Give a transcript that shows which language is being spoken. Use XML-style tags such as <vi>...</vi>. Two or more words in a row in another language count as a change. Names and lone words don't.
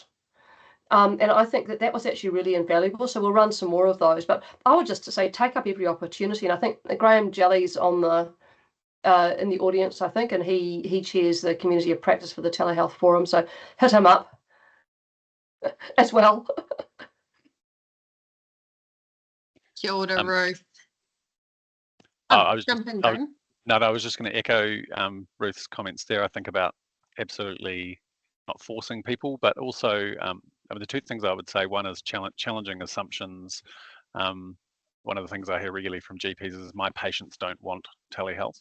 <en>And I think that was actually really invaluable. So we'll run some more of those. But I would just say take up every opportunity. And I think Graham Jelly's on the in the audience, I think, and he chairs the community of practice for the Telehealth Forum. So hit him up as well.</en> <mi>Kia ora, Ruth.</mi> <en>I was jump in, Graham. I was just going to echo Ruth's comments there. I think about absolutely not forcing people, but also the two things I would say. One is challenging assumptions. One of the things I hear regularly from GPs is my patients don't want telehealth.</en>